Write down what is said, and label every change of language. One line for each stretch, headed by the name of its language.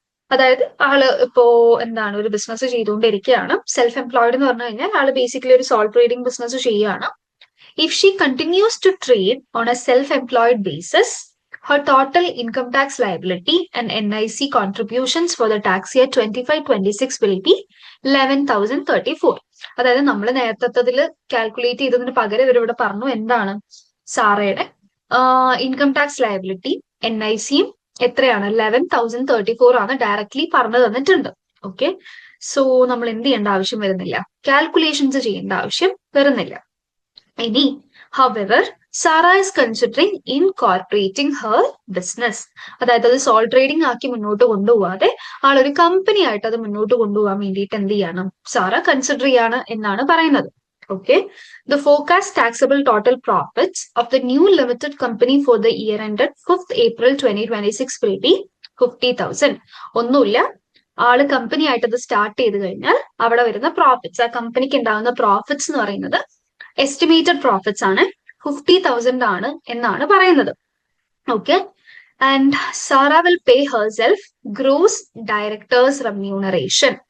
Malayalam: അതായത് ആള് ഇപ്പോ എന്താണ് ഒരു ബിസിനസ് ചെയ്തുകൊണ്ടിരിക്കുകയാണ്. സെൽഫ് എംപ്ലോയിഡ് എന്ന് പറഞ്ഞു കഴിഞ്ഞാൽ ആള് ബേസിക്കലി ഒരു സോൾ ട്രേഡിംഗ് ബിസിനസ് ചെയ്യുകയാണ്.
English: If she continues to trade on a self employed basis her total income tax liability and NIC contributions for the tax year 25-26 will be 11,034.
Malayalam: അതായത് നമ്മൾ നേരത്തെ കാൽക്കുലേറ്റ് ചെയ്തതിന് പകരം ഇവരിവിടെ പറഞ്ഞു എന്താണ് സാറയുടെ ഇൻകം ടാക്സ് ലയബിലിറ്റി NICയും എത്രയാണ് 11,034 ആണ് ഡയറക്ട്ലി പറഞ്ഞു തന്നിട്ടുണ്ട്. ഓക്കെ, സോ നമ്മൾ എന്ത് ചെയ്യേണ്ട ആവശ്യം വരുന്നില്ല, കാൽക്കുലേഷൻസ് ചെയ്യേണ്ട ആവശ്യം വരുന്നില്ല. ഇനി
English: however Sarah is considering incorporating her business.
Malayalam: അതായത് അത് സോൾ ട്രേഡിംഗ് ആക്കി മുന്നോട്ട് കൊണ്ടുപോകാതെ ആളൊരു കമ്പനി ആയിട്ട് അത് മുന്നോട്ട് കൊണ്ടുപോകാൻ വേണ്ടിയിട്ട് എന്ത് ചെയ്യണം, സാറ കൺസിഡർ ചെയ്യാണ് എന്നാണ് പറയുന്നത്.
English: Okay, the forecast taxable total profits of the new limited company for the year ended 5th April 2026 will be 50,000.
Malayalam: ഒന്നുമില്ല, ആള് കമ്പനി ആയിട്ട് അത് സ്റ്റാർട്ട് ചെയ്ത് കഴിഞ്ഞാൽ അവിടെ വരുന്ന പ്രോഫിറ്റ്സ്, ആ കമ്പനിക്ക് ഉണ്ടാകുന്ന പ്രോഫിറ്റ്സ് എന്ന് പറയുന്നത് എസ്റ്റിമേറ്റഡ് പ്രോഫിറ്റ്സ് ആണ്, 50,000 ആണ് എന്നാണ് പറയുന്നത്.
English: Okay, and Sara will pay herself gross directors remuneration.